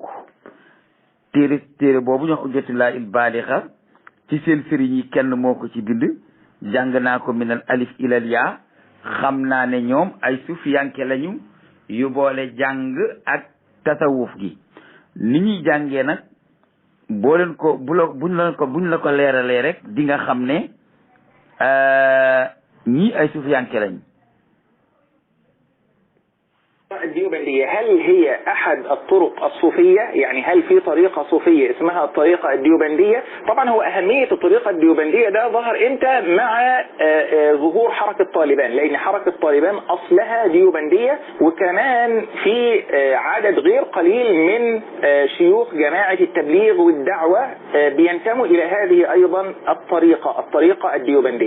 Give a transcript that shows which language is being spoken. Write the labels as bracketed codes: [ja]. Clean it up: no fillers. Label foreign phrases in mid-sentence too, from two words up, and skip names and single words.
[wo] téere boobu ñu wax ujjatullah il baalixa ci seen sëriñ yi kenn moo ko ci bind jàng naa ko [ar] من الألف إلى الياء [wo] xam naa ne ñoom ay sufiyanke lañu yu boole jàng ak tasawuf gi ni ñuy jàngee nag boo leen ko buñ la ko leeralee rek di nga xam ne ñii ay sufiyanke lañu. [ar] الديوبندية هل هي أحد الطرق الصوفية؟ يعني هل في طريقة صوفية اسمها الطريقة الديوبندية؟ طبعا هو أهمية الطريقة الديوبندية ده ظهر إمتى؟ مع ظهور حركة طالبان، لأن حركة طالبان أصلها ديوبندية، وكمان في عدد غير قليل من شيوخ جماعة التبليغ والدعوة بينتموا إلى هذه أيضا الطريقة الديوبندية.